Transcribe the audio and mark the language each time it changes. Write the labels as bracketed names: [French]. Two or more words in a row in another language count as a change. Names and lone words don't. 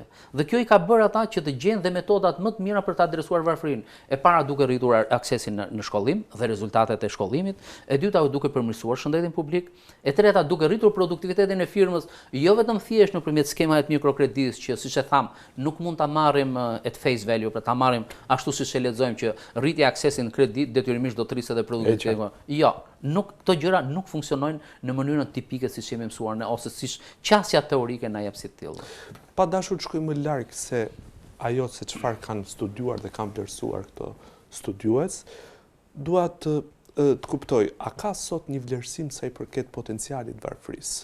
[Albanian] Dhe kjo i ka bërë ata që të gjejnë dhe metodat më të mira për të adresuar varfërinë. E para duke rritur aksesin në shkollim dhe rezultatet e shkollimit, e dyta duke përmirësuar shëndetin publik, e treta duke rritur produktivitetin e firmës, jo vetëm thjesht nëpërmjet skemave të mikrokreditës që siç e tham, nuk mund ta marrim [English] at face value, [Albanian] për ta marrim ashtu siç e lexojmë që rritja e aksesit në kredi detyrimisht do të rrisë edhe produktivitetin. Jo, këto gjëra nuk funksionojnë në mënyrën tipike siç jemi mësuar ne ose siç qasja teorike na jep si të tillë. Pa dashur të shkojmë më larg se ajo se çfarë kanë studiuar dhe kanë vlerësuar këto studiues, dua të kuptoj, a ka sot një vlerësim sa i përket potencialit varfërisë?